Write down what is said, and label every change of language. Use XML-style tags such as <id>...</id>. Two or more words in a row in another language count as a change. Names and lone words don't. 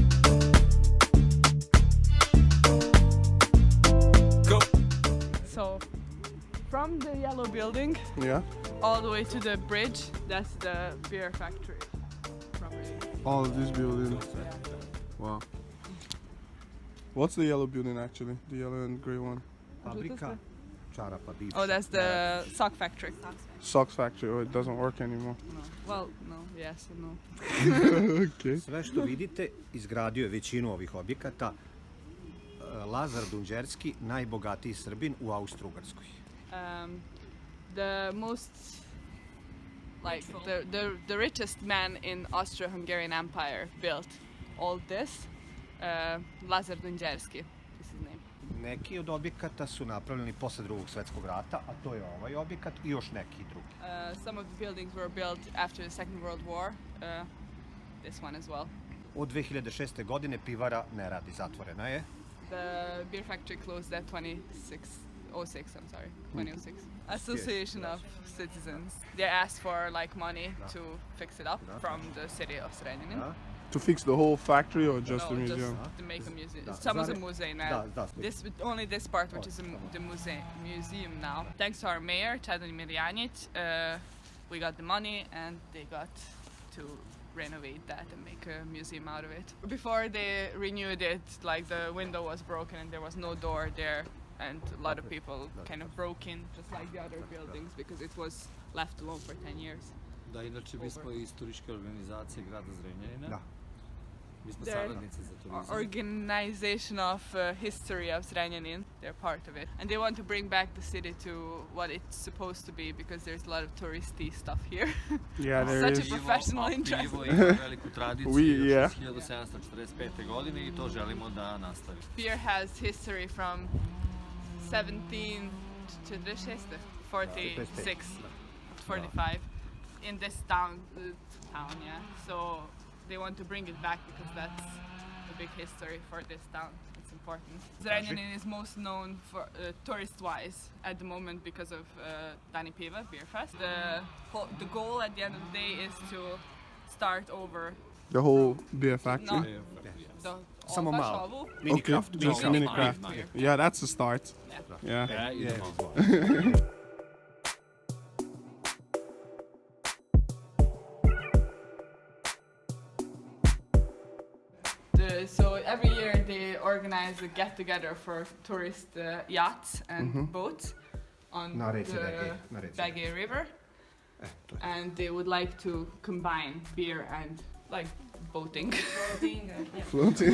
<en>Go. So from the yellow building Yeah. all the way to the bridge, that's the beer factory property. All of this building. Yeah. Wow. What's the yellow building actually? The yellow and gray one.</en> <sr>Fabrika čarapa bivša.</sr> <en>Oh, that's the sock factory. Socks factory. Oh, it doesn't work anymore. No. Well, no, yes and no. Okay.</en> <sr>Sve što vidite izgradio je većinu ovih objekata Lazar Dunđerski, najbogatiji Srbin u Austro-Ugarskoj.</sr> <en>The most, like the richest man in Austro-Hungarian Empire built all this. Lazar Dunđerski is his name.</en> <sr>Neki od objekata su napravljeni posle Drugog svjetskog rata, a to je ovaj objekat i još neki drugi.</sr> <en>Some of the buildings were built after the Second World War. This one as well.</en> <sr>Od 2006. godine pivara ne radi, zatvorena je.</sr> <en>The beer factory closed at 2006. Association of Citizens. They asked for like money to fix it up from the city of Zrenjanin. To fix the whole factory or just the No, museum? just to make a museum.</en> <sr>Da.</sr> <en>Some is a Zare- muzej now.</en> <sr>Da.</sr> <en>Only this part, which is the museum now. Thanks to our mayor, Jelena Jajic, we got the money and they got to renovate that and make a museum out of it. Before they renewed it, like the window was broken and there was no door there, and a lot of people kind of broke in, just like the other buildings, because it was left alone for 10 years.</en> <sr>Da, inače mi smo iz turističke organizacije grada Zrenjanina. Da. Mi smo</sr> <en>They're</en> <sr>saradnici za turizam.</sr> <en>organization of history of Zrenjanin. They're part of it, and they want to bring back the city to what it's supposed to be, because there's a lot of touristy stuff here. Yeah, there Such is. a professional</en> <sr>Pivo</sr> <en>interest.</en> <sr>ima veliku tradiciju</sr> <en>We- yeah.</en> <sr>još iz 1745. godine i to želimo da nastavi.</sr> <en>Beer has history from 1746, 46, 45 in this town, yeah. So they want to bring it back because that's a big history for this town. It's important. Zrenjanin is most known for tourist-wise at the moment because of Dani Piva Beer Fest. The goal at the end of the day is to start over. The whole beer factory? Not the</en> <sr>Samo baš malo. ovu.</sr> <en>Okay, just mini craft. Beer. Yeah, that's the start. Yeah. Yeah.</en> <sr>Idemo.</sr> <en>So every year they organize a get-together for tourist yachts and boats on</en> <sr>Na reci</sr> <en>the</en> <sr>Begej, na reci.</sr> <en>Begej River,</en> <sr>To je.</sr> <en>and they would like to combine beer and like boating. Floating.</en>